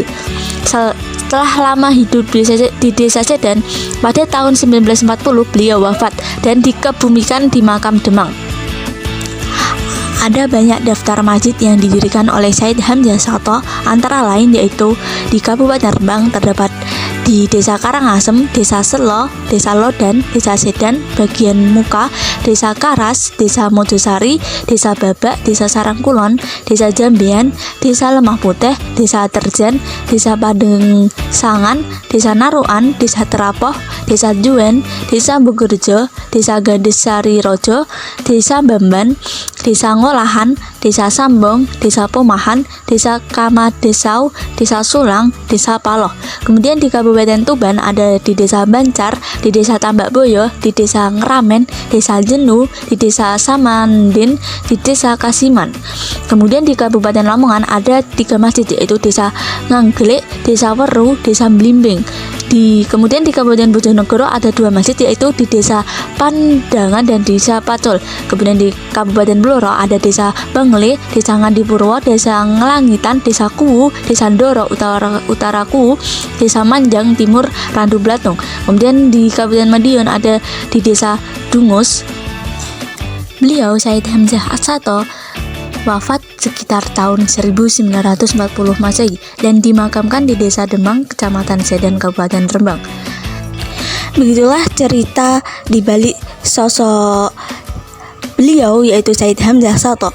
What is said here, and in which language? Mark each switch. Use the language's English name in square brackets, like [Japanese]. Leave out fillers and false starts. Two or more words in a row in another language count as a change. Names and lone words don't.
[Indonesian] Setelah lama hidup di Desa Sedan, pada tahun 1940 beliau wafat dan dikebumikan di makam Demang. Ada banyak daftar masjid yang didirikan oleh Said Hamzah Shatto, antara lain yaitu di Kabupaten Rembang terdapat di Desa Karangasem, Desa Selo, Desa Lodan, Desa Sedan, bagian Muka, Desa Karas, Desa Mojosari, Desa Babak, Desa Sarangkulon, Desa Jambean, Desa Lemah Putih, Desa Terjan, Desa Padeng Sangan, Desa Naruan, Desa Terapoh, Desa Juen, Desa Bugurjo, Desa Gadesari Rojo, Desa Bamban, Desa Ngolahan, Desa Sambong, Desa Pomahan, Desa Kamadesau, Desa Sulang, Desa Paloh. Kemudian di Kabupaten Tuban ada di Desa Bancar, di Desa Tambak Boyo, di Desa Ngeramen, Desa Jenu, di Desa Samandin, di Desa Kasiman. Kemudian di Kabupaten Lamongan ada 3 masjid, yaitu Desa Nganggelik, Desa Weru, Desa Blimbing. Kemudian di Kabupaten Bojonegoro ada 2 masjid, yaitu di Desa Pandangan dan Desa Pacul. Kemudian di Kabupaten Blora ada Desa Bengle, Desa Ngandipurwo, Desa Ngelangitan, Desa Kuwu, Desa Ndoro Utara Kuwu, Desa Manjang Timur Randu Blatung. Kemudian di Kabupaten Madiun ada di Desa Dungus. Beliau Said Hamzah Atsato wafat sekitar tahun 1940 Masehi dan dimakamkan di Desa Demang, Kecamatan Sedan, Kabupaten Rembang. Begitulah cerita di balik sosok beliau yaitu Said Hamzah Atsato.